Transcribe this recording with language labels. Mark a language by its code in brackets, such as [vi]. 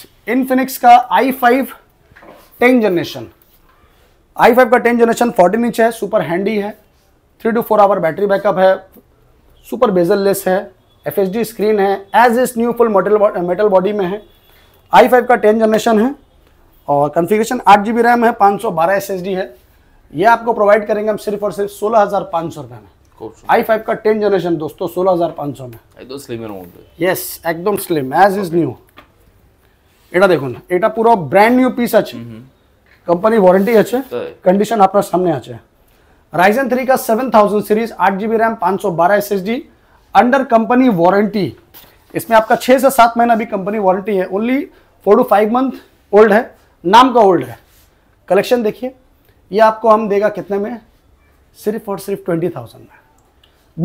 [hi] Infinix का i5 10 generation, i5 का 10 generation 14 inch है, सुपर हैंडी है, 3 to 4 आवर बैटरी बैकअप है, सुपर बेजल लेस है, FHD स्क्रीन है, as is new full metal body में है। i5 का 10 जनरेशन है और कॉन्फ़िगरेशन 8 GB रैम है, 512 SSD है। ये आपको प्रोवाइड करेंगे हम सिर्फ और सिर्फ 16,500 रुपये में। i5 का 10 जनरेशन दोस्तों 16,500 में, एकदम [bn] স্লিমের মধ্যে। [hi] यस एकदम स्लिम एज इज न्यू। [bn] এটা দেখুন, এটা পুরো ব্র্যান্ড নিউ পিস আছে, কোম্পানি ওয়ারেন্টি আছে, কন্ডিশন আপনার সামনে আছে। [hi] Ryzen 3 का 7000 series, 8 GB RAM, 512 SSD, under company warranty. इसमें आपका 6 से 7 महीना भी कंपनी वारंटी है, ओनली 4 to 5 मंथ ओल्ड है, नाम का ओल्ड है। कलेक्शन देखिए, ये आपको हम देगा कितने में, सिर्फ और सिर्फ 20,000 में।